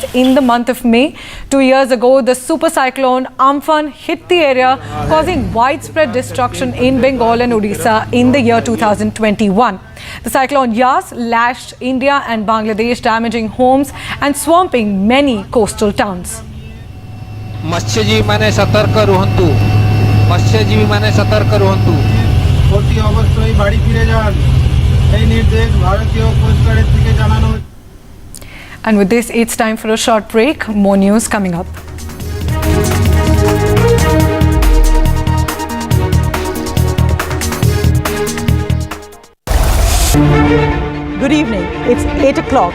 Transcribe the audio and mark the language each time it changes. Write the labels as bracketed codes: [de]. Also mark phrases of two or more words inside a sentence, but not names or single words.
[en] In the month of May, 2 years ago, the super cyclone Amphan hit the area, causing widespread destruction in Bengal and Odisha in the year 2021. The cyclone Yas lashed India and Bangladesh, damaging homes and swamping many coastal towns. [or] ମତ୍ସ୍ୟଜୀବୀ ମାନେ ସତର୍କ ରୁହନ୍ତୁ ମତ୍ସ୍ୟଜୀବୀ ମାନେ ସତର୍କ ରୁହନ୍ତୁ [bn] অতি অবশ্যই বাড়ি ফিরে যান এই নির্দেশ ভারতীয় কোস্ট গার্ডের থেকে জানানো। [en] And with this, it's time for a short break. More news coming up. Good evening. It's 8 o'clock.